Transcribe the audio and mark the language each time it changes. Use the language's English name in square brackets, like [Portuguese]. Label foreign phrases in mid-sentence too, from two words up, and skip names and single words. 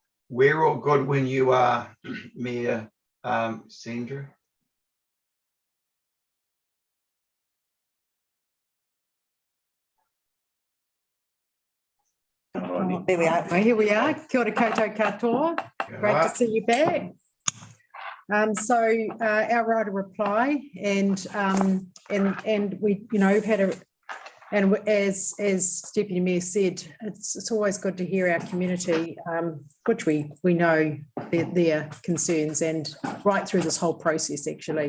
[English] We're all good when you are, Mayor Sandra. Oh, there we are. Well, here we are. [Māori] Kia ora koutou katoa. [English] Great to see you back. Our right of reply, and we, had a, and as Deputy Mayor said, it's always good to hear our community, which we know their concerns, and right through this whole process actually.